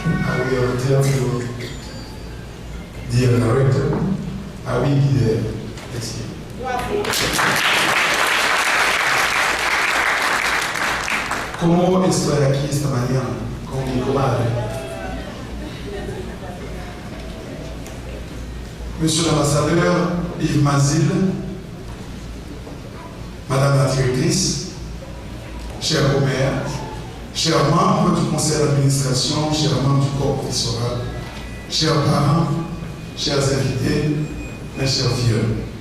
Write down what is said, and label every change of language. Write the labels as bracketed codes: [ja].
[en] I will tell you, dear director, I will be there next year. [es] ¿Cómo estoy aquí esta mañana con mi comadre? [fr] Monsieur l'ambassadeur Yves Mazil, Madame la directrice, cher Omer, chers membres du conseil d'administration, chers membres du corps professoral, chers parents, chers invités, mes chers vieux.